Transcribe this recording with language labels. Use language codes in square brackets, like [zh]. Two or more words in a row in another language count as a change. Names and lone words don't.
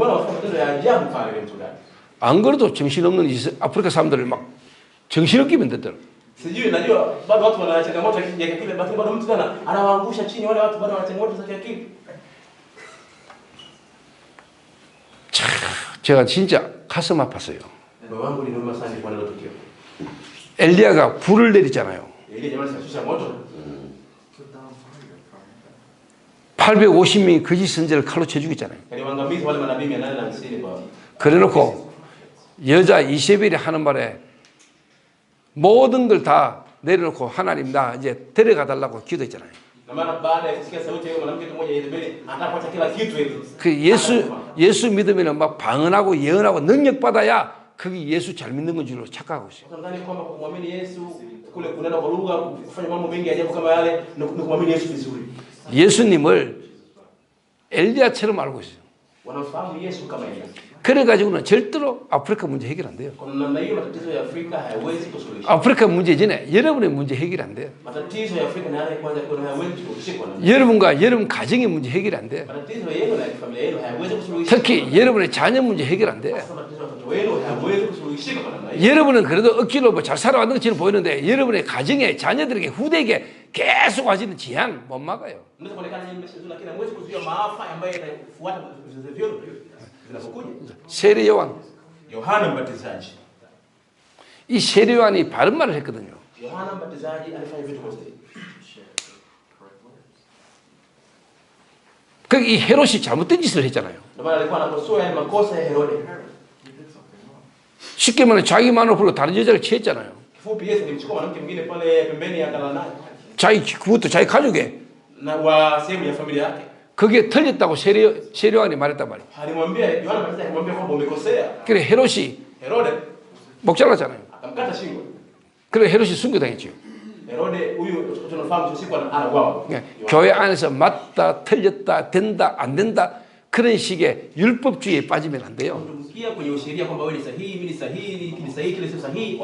[sw] Nimeona watu matendo ya ajabu pale mchungaji. [ko] 안 그래도 정신없는 아프리카 사람들을 막 정신없게 만들더라고요. [sw] Sijui najua bado watu wana changamoto ya kiakili, lakini bado mtu sana anawaangusha chini wale watu bado wana changamoto za kiakili. [ko] 제가 진짜 가슴 아팠어요. [sw] Moyo wangu uliuma sana kwa leo tukio. [ko] 엘리야가 불을 내리잖아요. [sw] Ile jamaa sasa moto. [ko] 850명이 거짓 선지자를 칼로 쳐 죽였잖아요. [sw] Aliwaangamiza wale manabii 850 kwa [ko] 그래놓고 여자 이세벨이 하는 말에 모든 걸 다 내려놓고 하나님 나 이제 데려가 달라고 기도했잖아요. [sw] na maana baada ya kusikia sauti ya yule mwanamke mmoja Yezebeli anapata kila kitu hivi. [ko] 그 예수 믿으면 막 방언하고 예언하고 능력 받아야 그게 예수 잘 믿는 건 줄로 착각하고 있어요. [sw] Nadhani kwamba kumwamini Yesu kule kunena kwa lugha kufanya mambo mengi ajabu kama yale ni kumwamini Yesu vizuri. [ko] 예수님을 엘리야처럼 알고 있어요. [sw] Wanafahamu Yesu kama Elia. [ko] 그래가지고는 절대로 아프리카 문제 해결 안 돼요. [sw] Kwa namna hiyo matatizo ya Afrika hayawezi kusuluhishwa. [ko] 아프리카 문제 전에 여러분의 문제 해결 안 돼요. [sw] Matatizo ya Afrika na yale kwanza kuna hayawezi kusuluhishwa. [ko] 여러분과 여러분 가정의 문제 해결 안 돼요. [sw] Matatizo yenu na familia yenu hayawezi kusuluhishwa. [ko] 특히 여러분의 자녀 문제 해결 안 돼요. [sw] Matatizo ya watoto wenu hayawezi kusuluhishwa kwa namna hiyo. [ko] 여러분은 그래도 억지로 뭐 잘 살아왔는 것처럼 보이는데 여러분의 가정에 자녀들에게 후대에게 계속 와지는 지향 못 막아요. [sw] Unaweza kuonekana nyinyi mmeshazuna lakini hamwezi kuzuia maafa ambayo yanafuata vizazi vyenu vinapokuja. [ko] 세례 요한, [sw] Yohana Mbatizaji. [ko] 이 세례 요한이 바른 말을 했거든요. [sw] Yohana Mbatizaji alifanya vitu kwa sahihi. [ko] 그 이 헤롯이 잘못된 짓을 했잖아요. [sw] Ndio maana alikuwa anakosoa yale makosa ya Herode. [ko] 쉽게 말하면 자기 마음을 불러 다른 여자를 취했잖아요. [sw] Kifupi Yesu alimchukua mwanamke mwingine pale pembeni akalala naye. [ko] 그것도 자기 가족에. [sw] Na wa sehemu ya familia yake. [ko] 그게 틀렸다고 세례 요한이 말했단 말이에요. [sw] Alimwambia Yohana Mbatizaji alimwambia kwamba umekosea. [ko] 그래 헤롯이 [sw] Herode [ko] 목 잘랐잖아요. [sw] akamkata shingo. [ko] 그래 헤롯이 순교당했죠. [sw] Herode huyu tunafahamu siku anauawa. [ko] 교회 안에서 맞다, 틀렸다, 된다, 안 된다 그런 식의 율법주의에 빠지면 안 돼요. [sw] Tumbukia kwenye usheria kwamba wewe ni sahihi, mimi ni sahihi, kile sahihi, kile sio sahihi.